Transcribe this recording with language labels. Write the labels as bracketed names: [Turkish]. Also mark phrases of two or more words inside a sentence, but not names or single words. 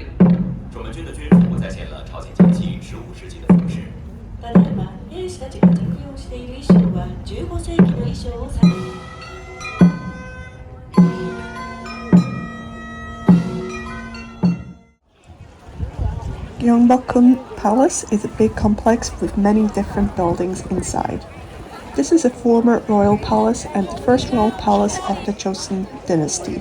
[Chinese] 守门军的军服再现了朝鲜前期15世纪的服饰。 [Japanese] ただいま兵士たちが着用している衣装は15世紀の衣装を指す。 [English] Gyeongbokgung Palace is a big complex with many different buildings inside. This is a former royal palace and the first royal palace of the Joseon dynasty.